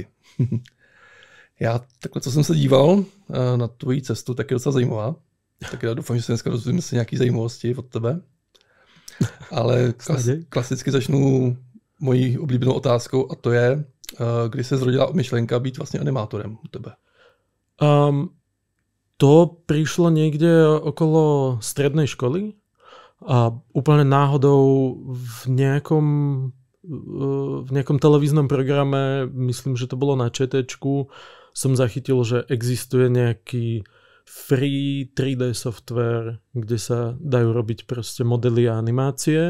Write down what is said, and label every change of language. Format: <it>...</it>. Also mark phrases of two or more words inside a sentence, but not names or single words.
<cs>Já takhle, co jsem se díval na tvoji cestu, tak je docela zajímavá. Tak já doufám, že se dneska dozvíme si nějaké zajímavosti od tebe. Ale klasicky začnu mojí oblíbenou otázkou a to je, kdy se zrodila myšlenka být vlastně animátorem u tebe?</cs> <sk>To prišlo niekde okolo strednej školy a úplne náhodou v nejakom televíznom programe, myslím, že to bolo na ČTčku, som zachytil, že existuje nejaký</sk> <en>free 3D software,</en> <sk>kde sa dajú robiť proste modely a animácie.</sk>